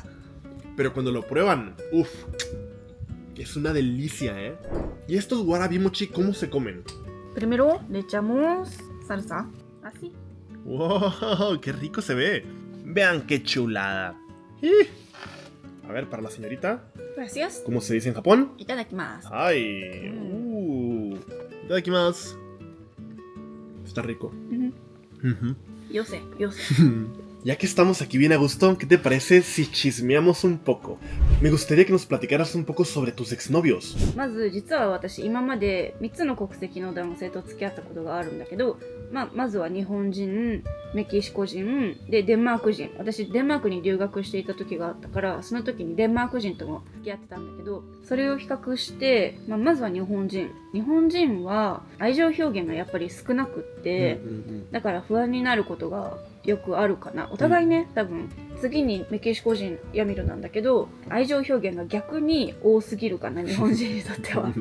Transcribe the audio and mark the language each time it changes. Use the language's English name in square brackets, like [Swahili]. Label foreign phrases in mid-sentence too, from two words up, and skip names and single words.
[Spanish] Pero cuando lo prueban, uff, es una delicia, ¿eh? ¿Y estos warabi mochi cómo se comen? Primero le echamos salsa. Así. ¡Wow! ¡Qué rico se ve! Vean qué chulada. Y, a ver, para la señorita, Gracias. ¿cómo se dice en Japón? いただきます。 ¡Ay! Itadakimasu. Está rico. Ujú. [Japanese] よせ、よせ。 [Spanish] Ya que estamos aquí bien a gusto, ¿qué te parece si chismeamos un poco? Me gustaría que nos platicaras un poco sobre tus exnovios. [Japanese] まず実は私今まで3つの国籍の男性と付き合ったことがあるんだけど、まずは日本人、メキシコ人でデンマーク人。私デンマークに留学していた時があったから、その時にデンマーク人とも付き合ってたんだけど、それを比較して、まずは日本人は愛情表現がやっぱり少なくって、だから不安になることがよくあるかな。お互いね、多分次にメキシコ人ヤミルなんだけど、愛情表現が逆に多すぎるかな、日本人にとっては。